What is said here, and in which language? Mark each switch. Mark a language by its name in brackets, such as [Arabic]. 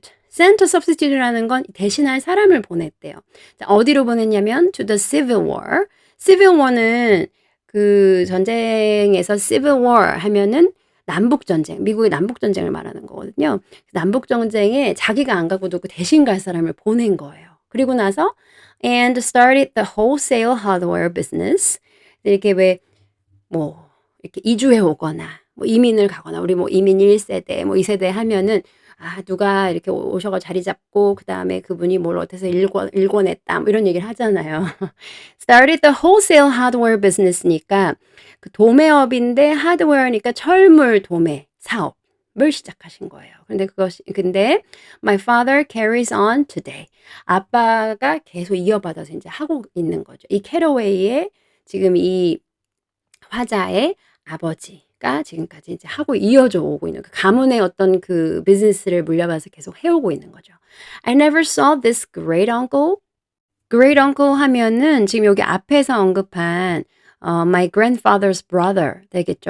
[English] sent a substitute [Korean] 라는 건 대신할 사람을 보냈대요. 자, 어디로 보냈냐면 [English] to the Civil War. [Korean] Civil War는 그 전쟁에서 Civil War 하면은 남북 전쟁, 미국의 남북 전쟁을 말하는 거거든요. 남북 전쟁에 자기가 안 가고도 그 대신 갈 사람을 보낸 거예요. [English] 그리고 나서 and started the wholesale hardware business. [Korean] 이렇게 왜 뭐 이렇게 이주해 오거나 뭐 이민을 가거나 우리 뭐 이민 1세대 뭐 2세대 하면은 누가 이렇게 오셔 가지고 자리 잡고 그다음에 그분이 뭘 어디서 일궈냈다 뭐 이런 얘기를 하잖아요. [English] Started the wholesale hardware business [Korean] 니까 그 도매업인데 하드웨어니까 철물 도매 사업을 시작하신 거예요. [English] 근데 my father carries on today. [Korean] 아빠가 계속 이어받아서 인제 하고 있는 거죠. 이 캐러웨이의 지금 이 화자의 아버지 가 지금까지 이제 하고 이어져 오고 있는 그 가문의 어떤 그 비즈니스를 물려받아서 계속 해오고 있는 거죠. [English] I never saw this great uncle. [Korean] great uncle 하면은 지금 여기 앞에서 언급한 [English] my grandfather's brother [Korean] 되겠죠.